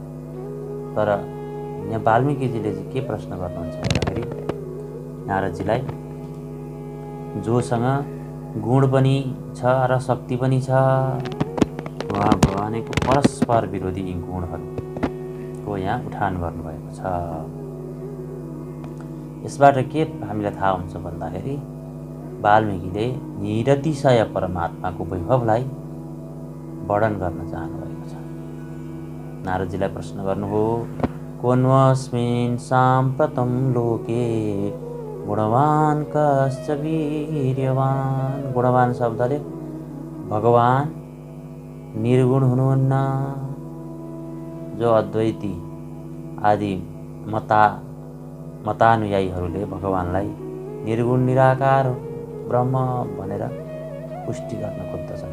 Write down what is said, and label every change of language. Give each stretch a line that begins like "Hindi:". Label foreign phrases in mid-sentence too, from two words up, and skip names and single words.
Nepali: तर यहाँ वाल्मीकिजीले चाहिँ के प्रश्न गर्नुहुन्छ भन्दाखेरि नारदजीलाई जोसँग गुण पनि छ र शक्ति पनि छ भनेको परस्पर विरोधी गुणहरूको यहाँ उठान गर्नुभएको छ। यसबाट के हामीलाई थाहा हुन्छ भन्दाखेरि वाल्मीकिले निरतिशय परमात्माको वैभवलाई वर्णन गर्न चाहनुभएको छ। नारदजीलाई प्रश्न गर्नुभयो
Sanskrit: कोन्वस्मिन् साम्प्रतं लोके गुणवान् कस्य वीर्यवान्।
Nepali: गुणवान शब्दले भगवान निर्गुण हुनुहुन्न, जो अद्वैती आदि मतानुयायीहरूले भगवानलाई निर्गुण निराकार ब्रह्म भनेर पुष्टि गर्न खोज्दछन्।